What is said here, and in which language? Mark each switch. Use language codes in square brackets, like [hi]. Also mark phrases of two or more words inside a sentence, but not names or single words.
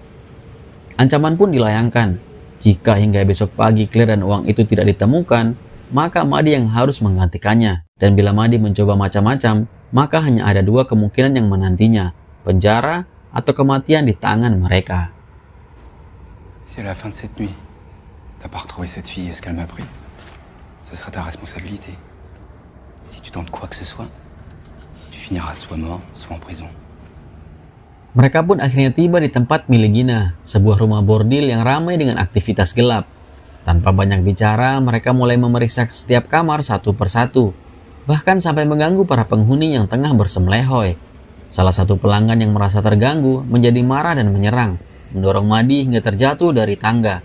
[id] Ancaman pun dilayangkan. Jika hingga besok pagi Claire dan uang itu tidak ditemukan, maka Madi yang harus menggantikannya. Dan bila Madi mencoba macam-macam, maka hanya ada dua kemungkinan yang menantinya, penjara atau kematian di tangan mereka. [fr] Si à la fin de cette nuit, t'as pas retrouvé cette fille et ce qu'elle m'a pris, ce sera ta responsabilité. Si tu tentes quoi que ce soit, tu finiras soit mort, soit en prison. [id] Mereka pun akhirnya tiba di tempat milik Gina, sebuah rumah bordil yang ramai dengan aktivitas gelap. Tanpa banyak bicara, mereka mulai memeriksa setiap kamar satu persatu, bahkan sampai mengganggu para penghuni yang tengah bersemlehoy. Salah satu pelanggan yang merasa terganggu menjadi marah dan menyerang, mendorong Madi hingga terjatuh dari tangga.